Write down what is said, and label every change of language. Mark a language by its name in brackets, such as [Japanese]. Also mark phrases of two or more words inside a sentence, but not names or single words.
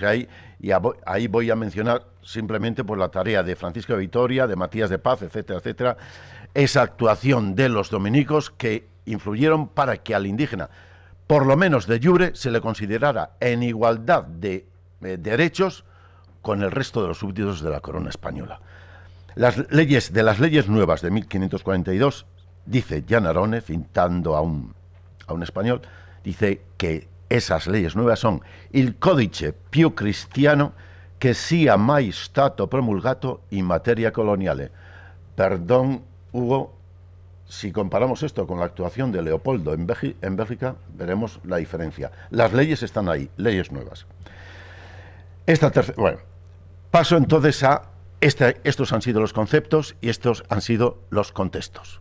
[Spanish] Y ahí voy a mencionar simplemente por la tarea de Francisco de Vitoria, de Matías de Paz, etcétera, etcétera, esa actuación de los dominicos que influyeron para que al indígena, por lo menos [Latin] de jure, [Spanish] se le considerara en igualdad de derechos con el resto de los súbditos de la corona española. Las leyes nuevas de 1542, dice Janarone, citando a un español, dice que esas leyes nuevas son [Italian] il codice più cristiano che sia mai stato promulgato in materia coloniale. [Spanish] Perdón, Hugo, si comparamos esto con la actuación de Leopoldo en Bélgica, veremos la diferencia. Las leyes están ahí, leyes nuevas. Bueno, paso entonces a estos han sido los conceptos y estos han sido los contextos.